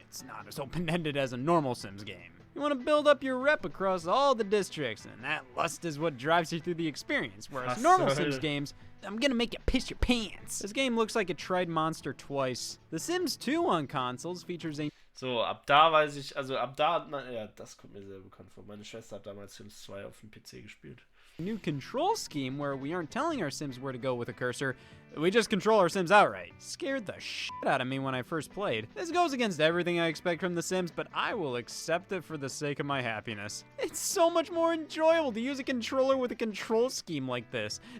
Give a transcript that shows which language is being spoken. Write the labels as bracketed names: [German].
[English] It's not as open-ended as a normal Sims game. You want to build up your rep across all the districts, and that lust is what drives you through the experience, whereas normal Sims games, I'm gonna make you piss your pants. This game looks like it tried Monster twice. The Sims 2 on consoles features a [German] So, ab da weiß ich, also ab da hat man, ja, das kommt mir sehr bekannt vor. Meine Schwester hat damals Sims 2 auf dem PC gespielt. [English] New control scheme where we aren't telling our Sims where to go with a cursor. We just control our Sims outright. Scared the shit out of me when I first played. This goes against everything I expect from The Sims, but I will accept it for the sake of my happiness. It's so much more enjoyable to use a controller with a control scheme like this.